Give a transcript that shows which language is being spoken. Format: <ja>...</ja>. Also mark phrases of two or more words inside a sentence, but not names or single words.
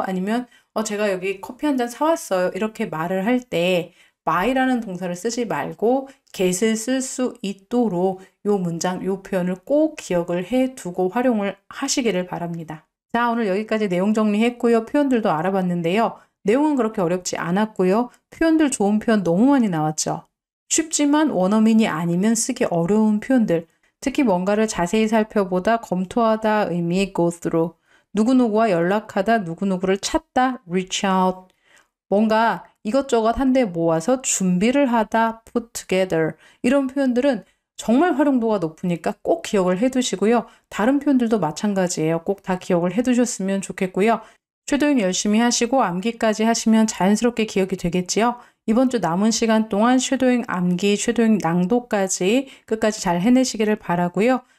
<ko>아니면 제가 여기 커피 한 잔 사왔어요. 이렇게 말을 할 때 my라는 동사를 쓰지 말고 get을 쓸 수 있도록 요 문장, 요 표현을 꼭 기억을 해두고 활용을 하시기를 바랍니다. 자, 오늘 여기까지 내용 정리했고요. 표현들도 알아봤는데요. 내용은 그렇게 어렵지 않았고요. 표현들 좋은 표현 너무 많이 나왔죠. 쉽지만 원어민이 아니면 쓰기 어려운 표현들, 특히 뭔가를 자세히 살펴보다, 검토하다 의미의</ko> <en>go through,</en> <ko>누구누구와 연락하다, 누구누구를 찾다,</ko> <en>reach out,</en> <ko>뭔가 이것저것 한데 모아서 준비를 하다,</ko> <en>put together,</en> <ko>이런 표현들은 정말 활용도가 높으니까 꼭 기억을 해두시고요. 다른 표현들도 마찬가지예요. 꼭 다 기억을 해두셨으면 좋겠고요. 쉐도잉 열심히 하시고 암기까지 하시면 자연스럽게 기억이 되겠지요. 이번 주 남은 시간 동안 쉐도잉 암기, 쉐도잉 낭독까지 끝까지 잘 해내시기를 바라고요.</ko>